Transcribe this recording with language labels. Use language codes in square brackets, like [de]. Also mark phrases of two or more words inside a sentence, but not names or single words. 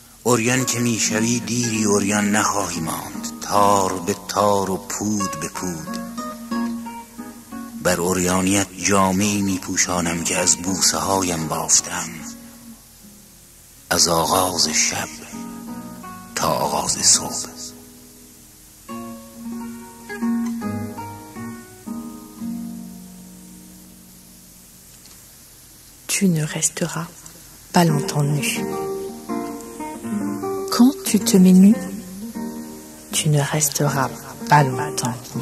[fa] عریان که میشوی دیری عریان نخواهی ماند. تار به تار و پود به پود بر عریانیت جامه‌ای میپوشانم که از بوسه هایم بافتم، از آغاز شب تا آغاز صبح. [fr] Tu ne resteras pas longtemps nu. Quand tu te mets nu, tu ne resteras pas longtemps nu.